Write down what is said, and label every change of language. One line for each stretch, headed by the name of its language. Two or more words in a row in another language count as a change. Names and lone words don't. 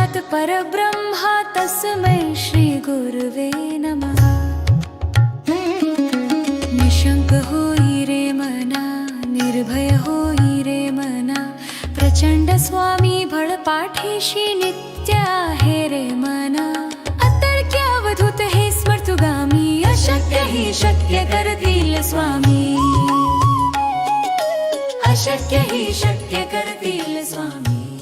Sanskrit: परब्रह्मा तस्मै श्री गुरुवे नमः।
Marathi: निशंक होई रे मना, निर्भय होई रे मना, प्रचंड स्वामी भळ पाठीशी नित्य आहे रे मना। अतर्क्य अवधूत हे स्मर्तुगामी, अशक्य ही शक्य करतील स्वामी, अशक्य ही शक्य करतील स्वामी।